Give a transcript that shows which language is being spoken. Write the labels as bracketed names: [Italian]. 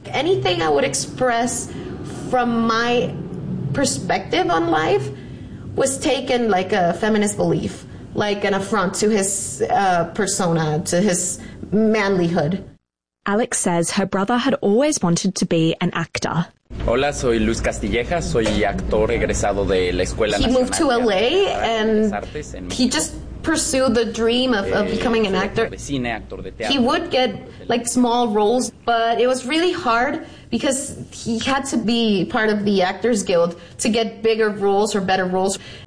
[English] Anything I would express from my perspective on life was taken like a feminist belief, like an affront to his persona, to his manlyhood. Alex says her brother had always wanted to be an actor. [Spanish] Hola, soy Luis Castilleja, soy actor egresado de la Escuela [English] Nacional. He moved to LA and he just pursue the dream of becoming an actor. He would get like small roles, but it was really hard because he had to be part of the Actors Guild to get bigger roles or better roles.